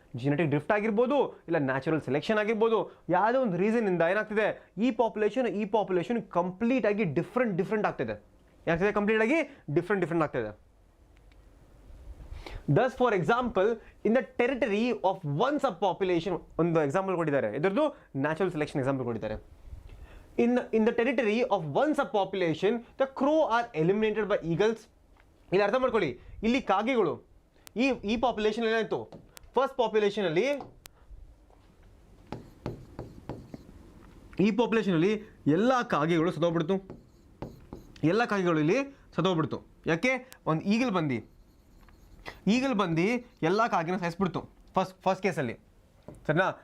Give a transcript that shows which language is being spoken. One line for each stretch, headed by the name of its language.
Kannada: Genetic drift ಆಗಿರ್ಬೋದು, ಇಲ್ಲ natural selection ಆಗಿರ್ಬೋದು, ಯಾವುದೋ ಒಂದು ರೀಸನ್ನಿಂದ ಏನಾಗ್ತಿದೆ, ಈ ಪಾಪ್ಯುಲೇಷನ್ ಕಂಪ್ಲೀಟ್ ಆಗಿ ಡಿಫ್ರೆಂಟ್ ಆಗ್ತಿದೆ. ಯಾಕೆ ಕಂಪ್ಲೀಟ್ ಆಗಿ ಡಿಫ್ರೆಂಟ್ ಆಗ್ತಿದೆ.
English: Thus, for example, in the territory of one subpopulation,
Kannada: ಒಂದು ಎಕ್ಸಾಂಪಲ್ ಕೊಟ್ಟಿದ್ದಾರೆ, ಇದರದ್ದು ನ್ಯಾಚುರಲ್ ಸೆಲೆಕ್ಷನ್ ಎಕ್ಸಾಂಪಲ್ ಕೊಟ್ಟಿದ್ದಾರೆ.
English: In the territory of one subpopulation, the crow are eliminated by eagles.
Kannada: ಇಲ್ಲಿ ಅರ್ಥ ಮಾಡ್ಕೊಳ್ಳಿ, ಇಲ್ಲಿ ಕಾಗೆಗಳು ಈ ಪಾಪ್ಯುಲೇಷನ್ ಏನಾಯಿತು, ಫಸ್ಟ್ ಪಾಪ್ಯುಲೇಷನಲ್ಲಿ ಈ ಪಾಪ್ಯುಲೇಷನಲ್ಲಿ ಎಲ್ಲ ಕಾಗೆಗಳು ಸತ್ತೋಗ್ಬಿಡ್ತು. ಇಲ್ಲಿ ಸತ್ತೋಗ್ಬಿಡ್ತು. ಯಾಕೆ? ಒಂದು ಈಗಲ್ ಬಂದು ಎಲ್ಲ ಕಾಗಿನ ಸಾಯಿಸ್ಬಿಡ್ತು ಫಸ್ಟ್ ಕೇಸಲ್ಲಿ, ಸರಿನಾ.